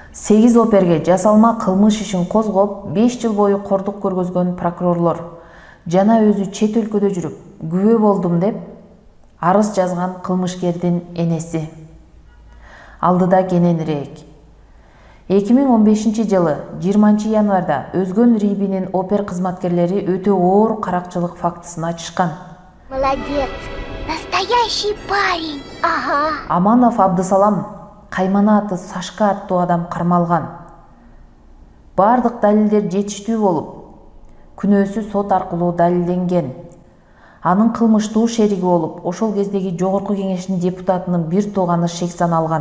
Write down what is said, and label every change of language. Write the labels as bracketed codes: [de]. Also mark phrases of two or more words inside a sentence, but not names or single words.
[ky] 8 оперге жасалма кылмыш ишин козгоп 5 жыл бою кордук көргөзгөн прокурорлор жана өзү чет өлкөдө жүрүп күбө болдум деп арыз жазган кылмышкердин энеси. Алдыда кененирээк. 2015-жылы 20 январда Өзгөн Рибинин опер кызматкерлери өтө оор каракчылык фактысын ачышкан. [ru] Молодец, настоящий парень. Ага. [ky] Аманов Абдысалам Каймана аты Сашка аттуу адам кармалган. Бардык далилдер жетиштүү болуп, күнөөсү сот аркылуу далилденген. Анын кылмыштуу шериги болуп, ошол кездеги Жогорку Кеңештин депутатынын бир тууганы шек саналган.